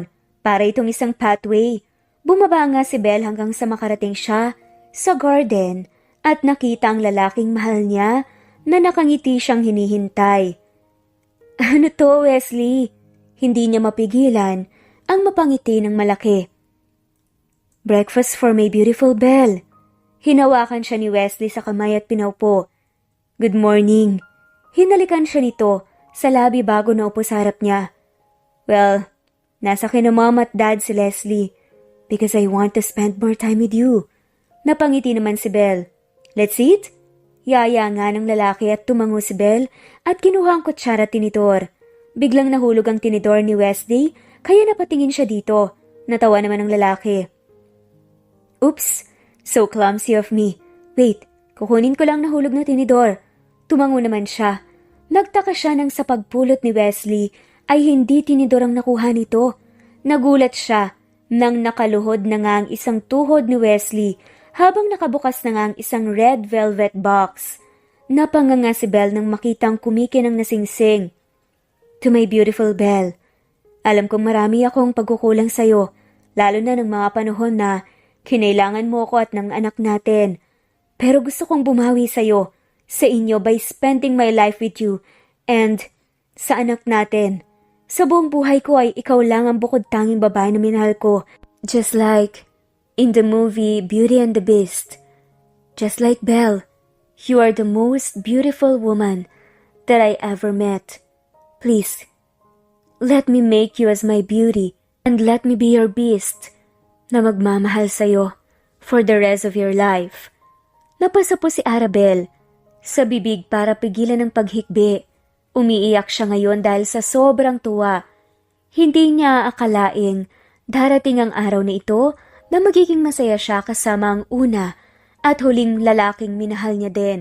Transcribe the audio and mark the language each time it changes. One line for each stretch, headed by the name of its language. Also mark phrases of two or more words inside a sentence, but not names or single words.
Filipino: Para itong isang pathway. Bumaba nga si Belle hanggang sa makarating siya sa garden at nakita ang lalaking mahal niya na nakangiti siyang hinihintay. Ano to, Wesley? Hindi niya mapigilan ang mapangiti ng malaki.
English: Breakfast for my beautiful Belle.
Filipino: Hinawakan siya ni Wesley sa kamay at pinaupo.
English: Good morning.
Filipino: Hinalikan siya nito sa labi bago naupo sa harap niya. Well, nasa kina mom at dad si Leslie
English: because I want to spend more time with you.
Filipino: Napangiti naman si Belle.
English: Let's eat?
Filipino: Yaya nga ng lalaki at tumango si Belle at kinuha ang kutsara at tinidor. Biglang nahulog ang tinidor ni Wesley kaya napatingin siya dito. Natawa naman ang lalaki.
English: Oops, so clumsy of me. Wait,
Filipino: kukunin ko lang nahulog na tinidor. Tumango naman siya. Nagtaka siya nang sa pagpulot ni Wesley ay hindi tinidor ang nakuha nito. Nagulat siya nang nakaluhod na nga ang isang tuhod ni Wesley habang nakabukas na nga ang isang red velvet box. Napanganga si Belle nang makitang kumikinang nasingsing.
English: To my beautiful Belle,
Filipino: alam kong marami akong pagkukulang sa'yo, lalo na ng mga panahon na kinailangan mo ako at ng anak natin. Pero gusto kong bumawi sa'yo, sa inyo
English: by spending my life with you
Filipino: and sa anak natin. Sa buong buhay ko ay ikaw lang ang bukod tanging babae na minahal ko.
English: Just like in the movie Beauty and the Beast. Just like Belle, you are the most beautiful woman that I ever met. Please, let me make you as my beauty and let me be your beast
Filipino: na magmamahal sa'yo
English: for the rest of your life.
Filipino: Napasa po si Arabel sa bibig para pigilan ang paghikbi. Umiiyak siya ngayon dahil sa sobrang tuwa. Hindi niya akalaing darating ang araw na ito na magiging masaya siya kasama ang una at huling lalaking minahal niya din.